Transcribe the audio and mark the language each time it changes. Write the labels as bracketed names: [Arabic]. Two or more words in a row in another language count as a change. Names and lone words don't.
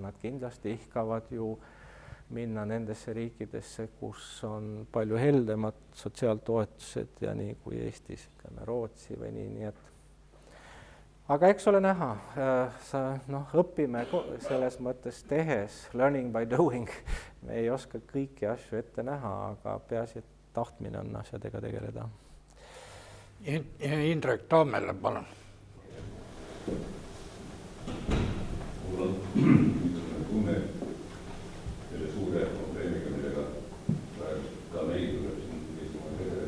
[Estonian] nad kindlasti ihkavad ju minna nendesse riikidesse, kus on palju heldemad sotsiaaltoetused ja nii kui Eestis, ütleme Rootsi või nii, et aga eks ole näha, õpime selles mõttes tehes, [English] learning by doing, [Estonian] me ei oska kõiki asju ette näha, aga peaasi, et tahtmine on asjadega tegeleda. Indrek Taamele, palun. Mul on tunne selle suure probleemiga, millega praegu ka meil tuleb siin Eestimaa tegeleda.